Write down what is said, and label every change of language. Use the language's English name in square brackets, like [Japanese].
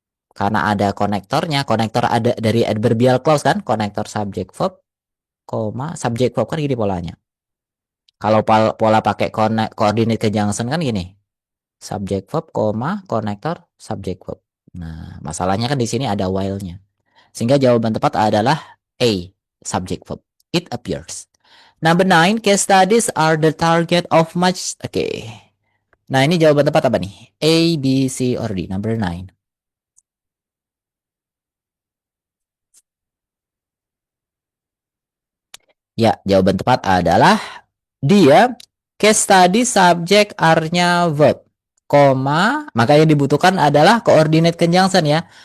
[Indonesian] Karena ada konektornya, konektor ada dari adverbial clause kan, konektor subject verb, koma, subject verb kan gini polanya. Kalau pola pakai coordinate conjunction kan gini. Subject verb, koma, konektor, subject verb. Nah, masalahnya kan di sini ada while-nya. Sehingga jawaban tepat adalah A, subject verb. [English] It appears. Number 9, case studies are the target of much. [Indonesian] Oke. Nah, ini jawaban tepat apa nih? A, B, C, or D? Number 9. Ya, jawaban tepat adalah dia case study subject are-nya verb, koma, maka yang dibutuhkan adalah coordinate conjunction ya.